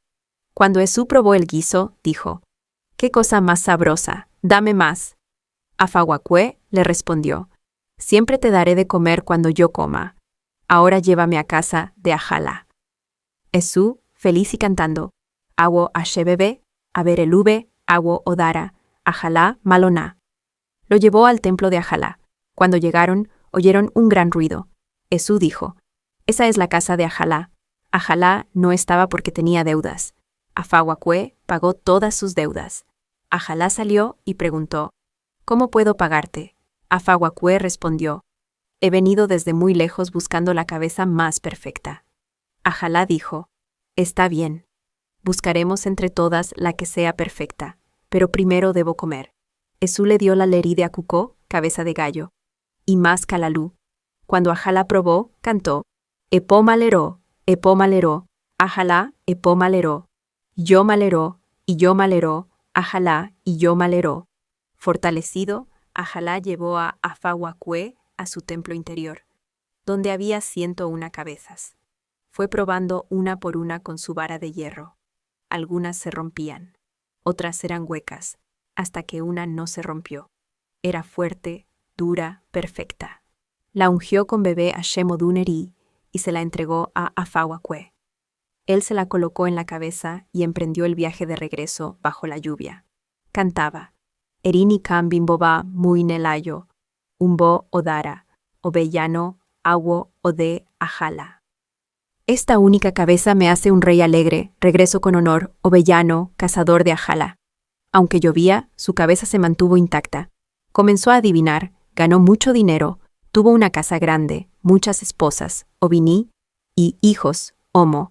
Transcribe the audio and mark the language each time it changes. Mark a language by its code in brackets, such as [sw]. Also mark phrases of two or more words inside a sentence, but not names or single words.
[es] Cuando Esú probó el guiso, dijo: «¡Qué cosa más sabrosa! ¡Dame más!». Afawakue le respondió: «Siempre te daré de comer cuando yo coma. Ahora llévame a casa de Ajalá». Esú, feliz y cantando: [luq] «Awo ashebebe, aberelube, awo odara, Ajalá maloná». [es] Lo llevó al templo de Ajalá. Cuando llegaron, oyeron un gran ruido. Esú dijo: «Esa es la casa de Ajalá». Ajalá no estaba porque tenía deudas. Afawakue pagó todas sus deudas. Ajalá salió y preguntó: «¿Cómo puedo pagarte?». Afahuacue respondió, he venido desde muy lejos buscando la cabeza más perfecta. Ajalá dijo, está bien. Buscaremos entre todas la que sea perfecta, pero primero debo comer. Esú le dio la lerí de Acucó, cabeza de gallo, y más calalú. Cuando Ajalá probó, cantó, [luq] Epó maleró, Ajalá, Epó maleró, yo maleró, y yo maleró, Ajalá, y yo maleró. [es] Fortalecido, Ajalá llevó a Afahuacue a su templo interior, donde había 101 cabezas. Fue probando una por una con su vara de hierro. Algunas se rompían, otras eran huecas, hasta que una no se rompió. Era fuerte, dura, perfecta. La ungió con bebé a Shemodun-Eri y se la entregó a Afahuacue. Él se la colocó en la cabeza y emprendió el viaje de regreso bajo la lluvia. Cantaba, [luq] Erini kan bimboba muy nelayo, umbo odara, obellano, awo ode ajala. [es] Esta única cabeza me hace un rey alegre, regreso con honor, obellano, cazador de Ajalá. Aunque llovía, su cabeza se mantuvo intacta. Comenzó a adivinar, ganó mucho dinero, tuvo una casa grande, muchas esposas, Obiní, y hijos, Omo.